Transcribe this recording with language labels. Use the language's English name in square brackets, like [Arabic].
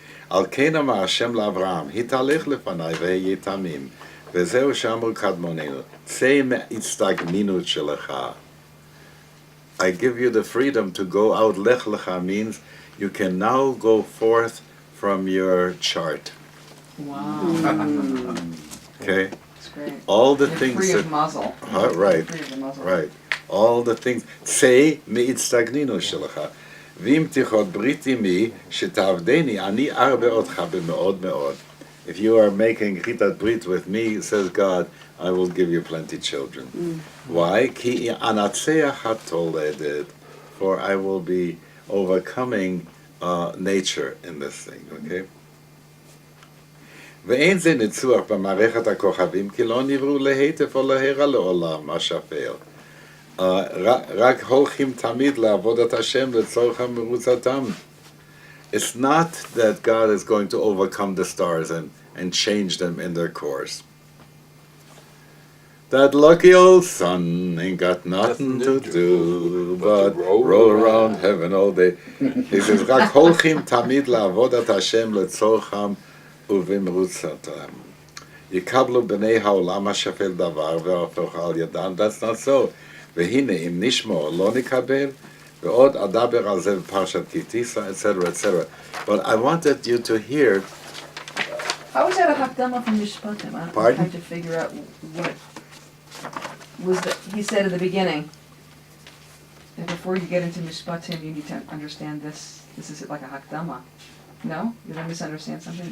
[Hebrew] על כן אמר השם לאברהם, התהלך לפניי והיה תמים, וזהו שאמרו קדמוננו, צא מההצטגנינות שלך. [English] I give you the freedom to go out. Lech lecha means you can now go forth from your chart. Wow. Okay? That's great. All the You're things free that... of muzzle. right. Free of the muzzle. Right. All the things. צא מהצטגנינות שלך. [Hebrew] ואם תיחוד ברית עמי, שתעבדני, אני ארבה אותך במאוד מאוד. [English] If you are making chitat brit with me, says God, I will give you plenty children. Why? Ki anatzeach hatoledet, for I will be overcoming nature in this thing, okay? [Hebrew] ואין זה ניצוח במערכת הכוכבים, כי לא נבראו להיטף או להירא לעולם השפל. רק הולכים תמיד לעבוד את השם לצורך מרוצתם. [English] It's not that God is going to overcome the stars and change them in their course. That lucky old sun ain't got nothing to do but roll around heaven all day. [Hebrew] He says, רק הולכים תמיד לעבודת השם לצורכם ובמרוצתם. יקבלו בני העולם השפל דבר והפוך על ידם. That's not so. והנה אם נשמור לא נקבל, ועוד אדבר על זה בפרשת כי תישא, etc., etc. [English] But I wanted you to hear. How is that a hakdama from Mishpatim? I'm Pardon? trying to figure out what was the. He said at the beginning that before you get into Mishpatim, you need to understand this. This is like a hakdama. No? Did I misunderstand something?